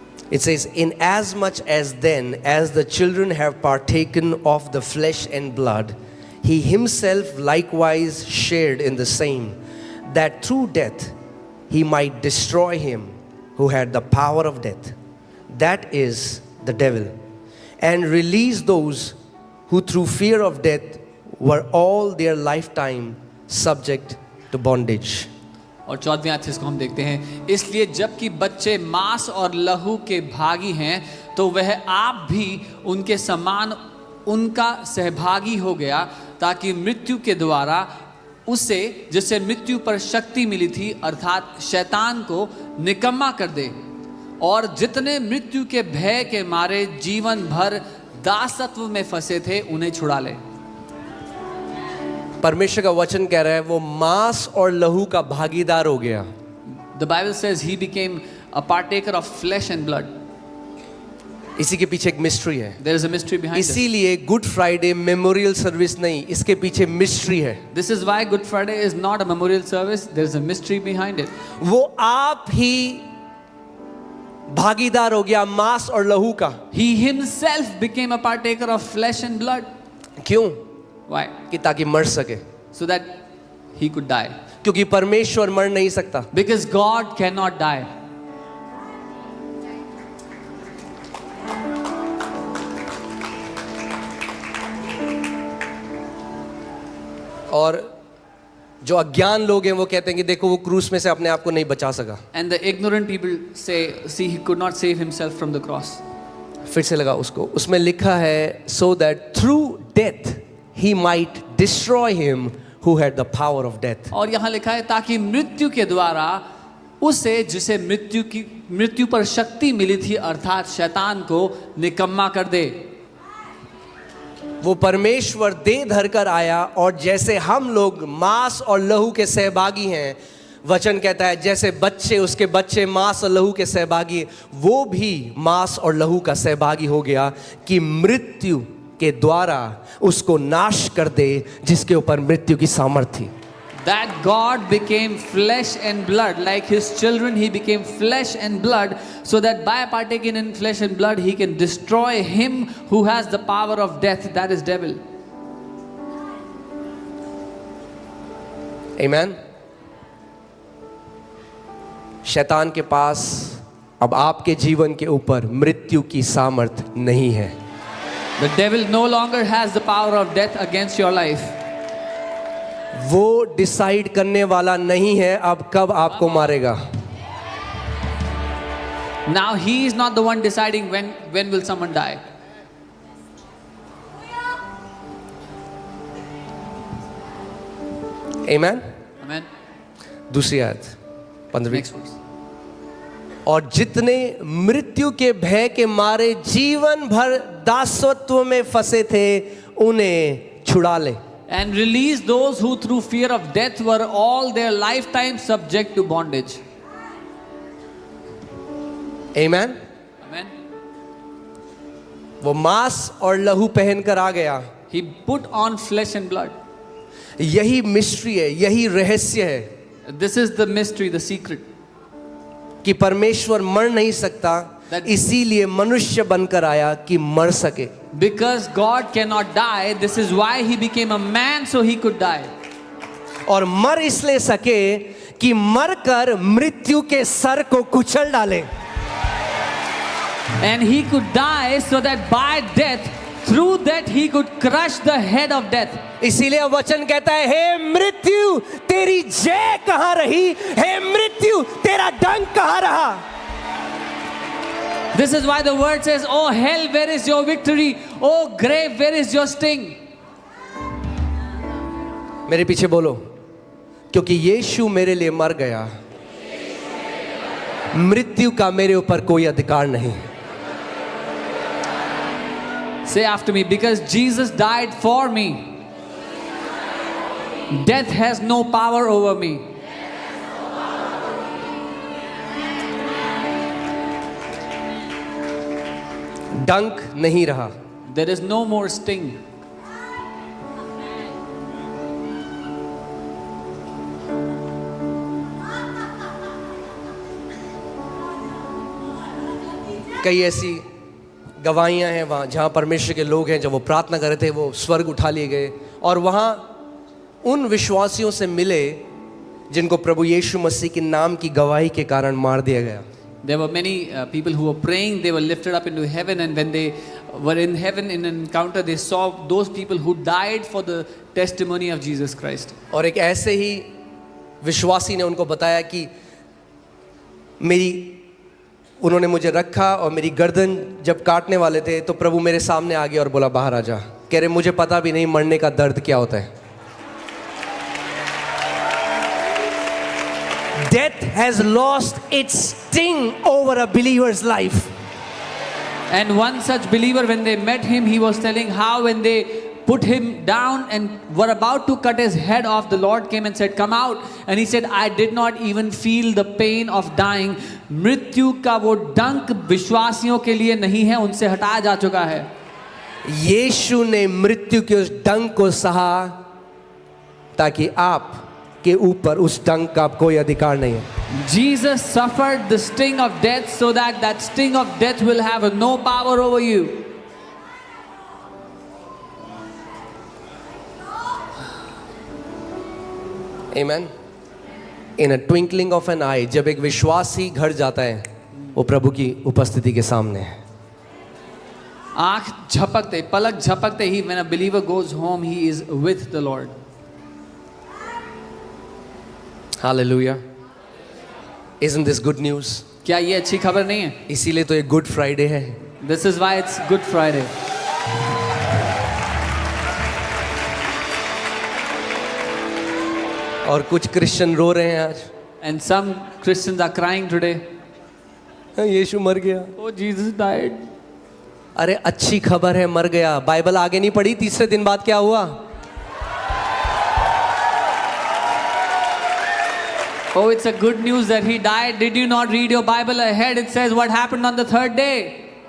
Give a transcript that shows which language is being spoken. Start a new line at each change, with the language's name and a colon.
English: It says, in as much as then as the children have partaken of the flesh and blood, he himself likewise shared in the same, that through death he might destroy him who had the power of death, that is the devil, and release those who through fear of death were all their lifetime subject to bondage.
Hindi: और 14वीं आयत से इसको हम देखते हैं, इसलिए जबकि बच्चे मांस और लहू के भागी हैं तो वह आप भी उनके समान उनका सहभागी हो गया, ताकि मृत्यु के द्वारा उसे जिससे मृत्यु पर शक्ति मिली थी अर्थात शैतान को निकम्मा कर दे, और जितने मृत्यु के भय के मारे जीवन भर दासत्व में फंसे थे उन्हें छुड़ा ले। परमेश्वर का वचन कह रहा है वो मांस और लहू का भागीदार हो गया।
English: The Bible says he became a partaker of flesh and blood.
Hindi: इसी के पीछे एक मिस्ट्री है।
English: There is a mystery behind it.
Hindi: इसीलिए गुड फ्राइडे मेमोरियल सर्विस नहीं, इसके पीछे मिस्ट्री है।
English: This is why Good Friday is not a memorial service. There is a mystery behind it.
Hindi: वो आप ही भागीदार हो गया मांस और लहू का।
English: He himself became a partaker of flesh and blood.
Hindi: क्यों?
English: Why?
Hindi: कि ताकि मर सके,
English: So that he could die.
Hindi: क्योंकि परमेश्वर मर नहीं सकता।
English: Because God cannot die.
Hindi: और जो अज्ञान लोग हैं वो कहते हैं कि देखो वो क्रूस में से अपने आप को नहीं बचा सका।
English: And the ignorant people say, see, he could not save himself from the cross.
Hindi: फिर से लगा उसको, उसमें लिखा है
English: so that through death he might destroy him who had the power of death.
Hindi: और यहाँ लिखा है ताकि मृत्यु के द्वारा उसे जिसे मृत्यु पर शक्ति मिली थी अर्थात शैतान को निकम्मा कर दे। वो परमेश्वर देह धर कर आया और जैसे हम लोग मांस और लहू के सहभागी हैं, वचन कहता है जैसे बच्चे उसके बच्चे मांस और लहू के सहभागी, वो भी मांस और लहू का सहभागी हो गया कि मृत्यु के द्वारा उसको नाश कर दे जिसके ऊपर मृत्यु की सामर्थ्य थी।
English: That God became flesh and blood, like his children he became flesh and blood, so that by partaking in flesh and blood he can destroy him who has the power of death, that is devil. Amen.
Hindi: शैतान के पास अब आपके जीवन के ऊपर मृत्यु की सामर्थ नहीं है।
English: The devil no longer has the power of death against your life.
Hindi: वो डिसाइड करने वाला नहीं है अब कब आपको मारेगा।
English: Now he is not the one deciding when will someone die. Amen. Amen.
Hindi: दूसरी आयत 15।
English: Next verse.
Hindi: और जितने मृत्यु के भय के मारे जीवन भर दासत्व में फंसे थे उन्हें छुड़ा ले।
English: And release those who through fear of death were all their lifetime subject to bondage. Amen. Amen.
Hindi: वो मांस और लहू पहनकर आ गया।
English: He put on flesh and blood.
Hindi: यही मिस्ट्री है, यही रहस्य है
English: This is the mystery, the secret.
Hindi: कि परमेश्वर मर नहीं सकता, इसीलिए मनुष्य बनकर आया कि मर सके।
English: Because God cannot die, this is why he became a man so he could die.
Hindi: और मर इसलिए सके कि मरकर मृत्यु के सर को कुचल डाले।
English: And he could die so that by death, through that he could crush the head of death.
Hindi: इसीलिए वचन कहता है, हे मृत्यु तेरी जय कहां रही, हे मृत्यु तेरा डंक कहां रहा।
English: This is why the word says, oh hell, where is your victory? Oh grave, where is your sting?
Hindi: मेरे पीछे बोलो, क्योंकि यीशु मेरे लिए मर गया, मृत्यु का मेरे ऊपर कोई अधिकार नहीं।
English: Say after me, because Jesus died for me, death has no power over me.
Hindi: डंक नहीं रहा।
English: There is no more sting.
Hindi: कई ऐसी गवाहियां हैं वहाँ जहाँ परमेश्वर के लोग हैं, जब वो प्रार्थना कर रहे थे वो स्वर्ग उठा लिए गए और वहाँ उन विश्वासियों से मिले जिनको प्रभु यीशु मसीह के नाम की गवाही के कारण मार दिया गया।
English: There were many people who were praying, they were lifted up into heaven, and when they were in heaven in an encounter, they saw those people who died for the testimony of Jesus Christ.
Hindi: और एक ऐसे ही विश्वासी ने उनको बताया कि उन्होंने मुझे रखा और मेरी गर्दन जब काटने वाले थे तो प्रभु मेरे सामने आ गया और बोला बाहर आ जा। कह रहे मुझे पता भी नहीं मरने का दर्द क्या होता है।
English: Death has lost its sting over a believer's life. And one such believer, when they met him, he was telling how when they put him down and were about to cut his head off, the Lord came and said, come out. And he said, I did not even feel the pain of dying.
Hindi: मृत्यु का वो डंक विश्वासियों के लिए नहीं है, उनसे हटाया जा चुका है। यीशु ने मृत्यु के उस डंक को सहा ताकि आप के ऊपर उस डंक का कोई अधिकार नहीं है।
English: Jesus suffered the sting of death so that that sting of death will have no power over you. Amen. In a twinkling of an eye,
Hindi: जब एक विश्वासी घर जाता है वो प्रभु की उपस्थिति के सामने है। आँख झपकते, पलक झपकते ही,
English: when a believer goes home, he is with the Lord. Hallelujah. Isn't this good news?
Hindi: क्या ये अच्छी खबर नहीं है? इसीलिए तो ये गुड फ्राइडे है।
English: This is why it's Good Friday.
Hindi: और कुछ क्रिश्चियन रो रहे हैं आज।
English: And some Christians are crying today.
Hindi: यीशु मर गया।
English: Oh, Jesus died.
Hindi: अरे अच्छी खबर है, मर गया। बाइबल आगे नहीं पढ़ी, तीसरे दिन बाद क्या हुआ?
English: Oh, it's a good news that he died. Did you not read your Bible ahead? It says what happened on the third day.